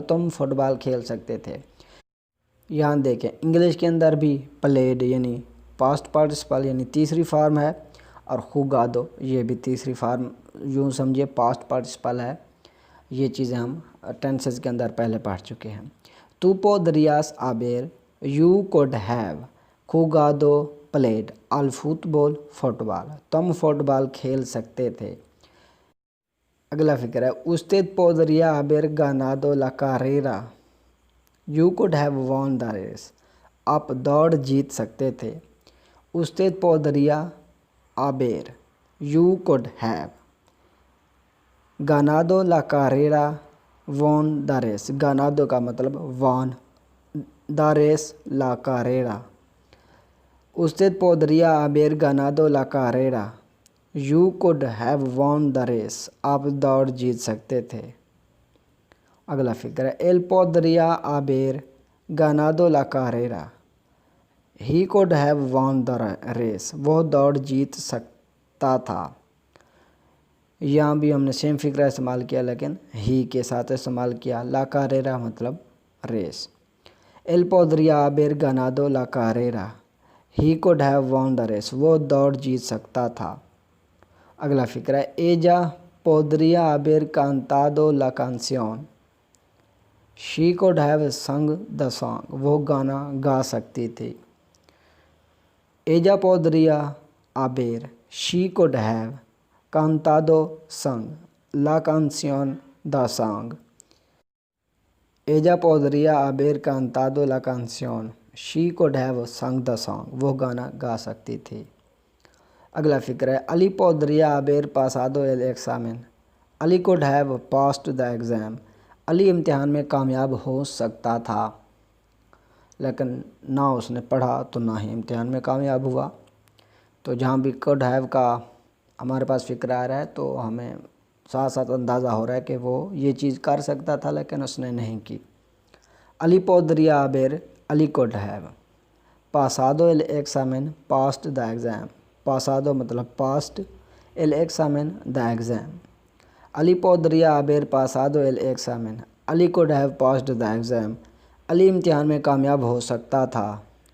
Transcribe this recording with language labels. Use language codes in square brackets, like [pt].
[hi] तुम फुटबॉल खेल सकते थे। यहाँ देखें इंग्लिश के अंदर भी प्लेड यानी पास्ट पार्टिसिपल यानी तीसरी फार्म है, और खुगादो ये भी तीसरी फार्म, यूँ समझिए पास्ट पार्टिसिपल है। ये चीज़ें हम टेंसेस के अंदर पहले पढ़ चुके हैं। [es] Tú podrías haber, [en] you could have, [es] jugado played al fútbol फुटबॉल, [hi] तुम फुटबॉल खेल सकते थे। अगला फिक्र है [es] usted podría haber ganado la carrera, [en] you could have won the race, [hi] आप दौड़ जीत सकते थे। [es] usted podría haber, [en] you could have, [es] ganado la carrera, [en] won the race, [es] ganado का मतलब won, the race la carrera। usted podría haber ganado la carrera, [en] you could have won the race, [hi] आप दौड़ जीत सकते थे। [es] अगला फिक्र है él podría haber ganado la carrera, [en] he could have won the race, [hi] वो दौड़ जीत सकता था। यहाँ भी हमने सेम फिक्रा इस्तेमाल किया लेकिन ही के साथ इस्तेमाल किया। ला carrera मतलब race. [es] él podría haber ganado la carrera, [en] he could have won the race, [hi] वो दौड़ जीत सकता था। [es] अगला फिक्रा है ella podría haber cantado la canción, [en] she could have sung the song, [hi] वो गाना गा सकती थी। [es] ella podría haber, she could have, cantado sung la canción the song, ella podría haber cantado la canción, [en] she could have sung the song, [hi] वो गाना गा सकती थी। अगला फिक्र है Ali [es] podría haber pasado el examen, [hi] Ali [en] could have passed the exam, [hi] Ali इम्तिहान में कामयाब हो सकता था लेकिन ना उसने पढ़ा तो ना ही इम्तिहान में कामयाब हुआ। तो जहाँ भी could have का हमारे पास फिक्र आ रहा है तो हमें साथ साथ अंदाज़ा हो रहा है कि वो ये चीज़ कर सकता था लेकिन उसने नहीं की। [es] अली podría haber, अली could have, pasado el examen, passed the exam, pasado मतलब past, el examen the exam, अली podría haber pasado el examen, अली [en] could have passed the exam, [hi] Ali इम्तिहान में कामयाब हो सकता था।